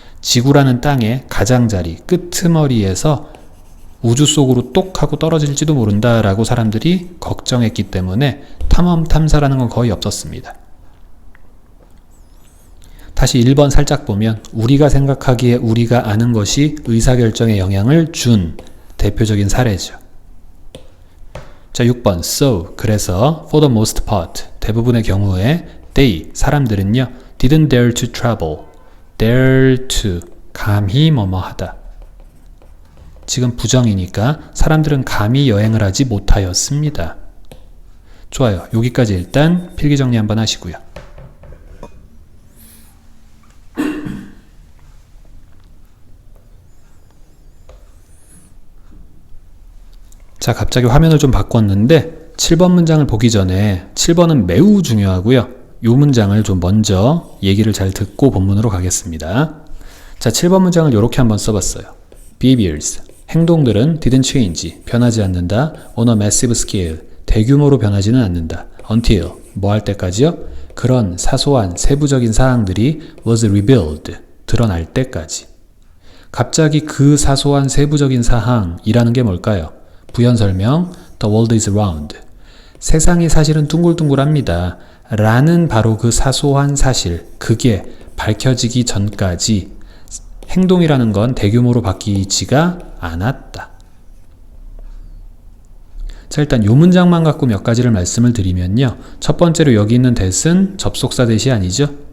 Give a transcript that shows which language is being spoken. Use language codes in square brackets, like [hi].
[ko] 지구라는 땅의 가장자리, 끄트머리에서 우주 속으로 똑 하고 떨어질지도 모른다 라고 사람들이 걱정했기 때문에 탐험, 탐사라는 건 거의 없었습니다. 다시 1번 살짝 보면 우리가 생각하기에 우리가 아는 것이 의사결정에 영향을 준 대표적인 사례죠. 자, 6번 so, 그래서 [en] for the most part, [ko] 대부분의 경우에 they, 사람들은요 [en] didn't dare to travel, dare to, [ko] 감히 뭐뭐 하다. 지금 부정이니까 사람들은 감히 여행을 하지 못하였습니다. 좋아요. 여기까지 일단 필기정리 한번 하시고요. 자, 갑자기 화면을 좀 바꿨는데 7번 문장을 보기 전에 7번은 매우 중요하고요. 요 문장을 좀 먼저 얘기를 잘 듣고 본문으로 가겠습니다. 자, 7번 문장을 이렇게 한번 써봤어요. Behaviors, 행동들은 [en] didn't change, [ko] 변하지 않는다. [en] On a massive scale, [ko] 대규모로 변하지는 않는다. Until, 뭐 할 때까지요? 그런 사소한 세부적인 사항들이 [en] was revealed, [ko] 드러날 때까지. 갑자기 그 사소한 세부적인 사항이라는 게 뭘까요? 부연 설명, [en] the world is round. [ko] 세상이 사실은 둥글둥글합니다. 라는 바로 그 사소한 사실, 그게 밝혀지기 전까지 행동이라는 건 대규모로 바뀌지가 않았다. 자, 일단 이 문장만 갖고 몇 가지를 말씀을 드리면요. 첫 번째로 여기 있는 that은 접속사 that이 아니죠.